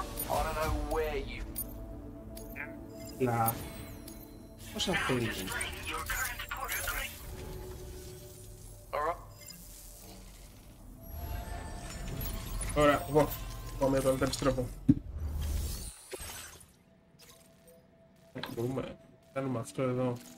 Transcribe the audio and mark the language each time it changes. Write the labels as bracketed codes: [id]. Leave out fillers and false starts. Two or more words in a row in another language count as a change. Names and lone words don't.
[en] I don't know where you... La... Cosa θέλει. [el] Ωραία, εγώ. Πάμε τώρα, επιστρέφω. Μπορούμε να κάνουμε αυτό εδώ.